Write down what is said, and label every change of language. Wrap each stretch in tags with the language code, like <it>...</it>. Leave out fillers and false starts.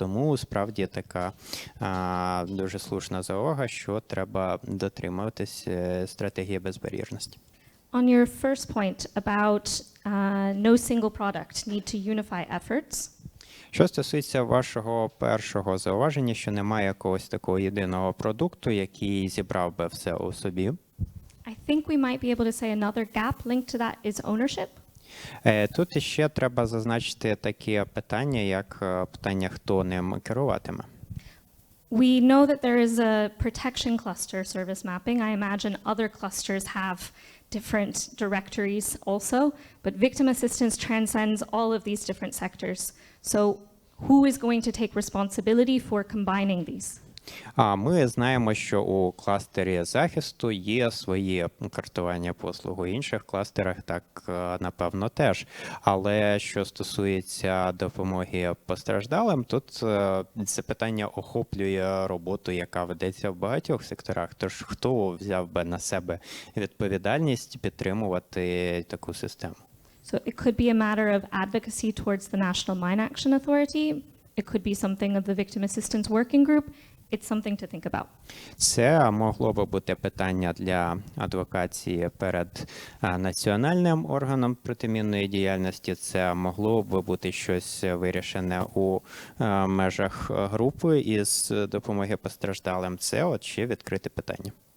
<uk>Тому справді така дуже слушна заувага, що треба дотримуватись стратегії безбар'єрності.</uk> <en>On your first point about no single product need to unify efforts.</en> <uk>Що стосується вашого першого зауваження, що немає якогось такого єдиного продукту, який зібрав би все у собі.</uk> <en>I think we might be able to say another gap linked to that is ownership.</en> <uk>Тут іще треба зазначити таке питання, як питання, хто ним керуватиме.</uk> <en>We know that there is a protection cluster service mapping. I imagine other clusters have different directories also, but victim assistance transcends all of these different sectors. So who is going to take responsibility for combining these?</en> <uk>Ми знаємо, що у кластері захисту є свої картування послуг, у інших кластерах так, напевно, теж. Але що стосується допомоги постраждалим, тут це питання охоплює роботу, яка ведеться в багатьох секторах. Тож хто взяв би на себе відповідальність підтримувати таку систему?</uk> <en>So it could be a matter of advocacy towards the National Mine Action Authority. It could be something of the Victim Assistance Working Group. It's something to think about.</en> <uk>Це могло би бути питання для адвокації перед національним органом протимінної діяльності. Це могло би бути щось вирішене у межах групи із допомоги постраждалим. Це от ще відкрите питання.</uk>